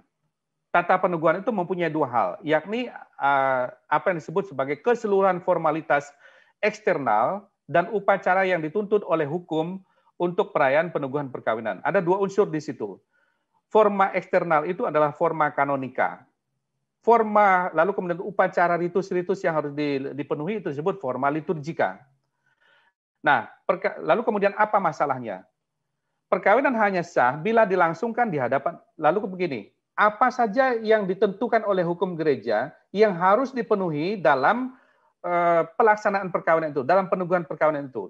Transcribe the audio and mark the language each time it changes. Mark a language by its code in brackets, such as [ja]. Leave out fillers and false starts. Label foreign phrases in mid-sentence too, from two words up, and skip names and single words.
[id] Tata peneguhan itu mempunyai dua hal, yakni apa yang disebut sebagai keseluruhan formalitas eksternal dan upacara yang dituntut oleh hukum untuk perayaan peneguhan perkawinan. Ada dua unsur di situ. Forma eksternal itu adalah forma kanonika. Forma, lalu kemudian upacara ritus-ritus yang harus dipenuhi itu disebut forma liturgika. Nah, lalu kemudian apa masalahnya? Perkawinan hanya sah bila dilangsungkan di hadapan, lalu begini, apa saja yang ditentukan oleh hukum gereja yang harus dipenuhi dalam pelaksanaan perkawinan itu, dalam peneguhan perkawinan itu.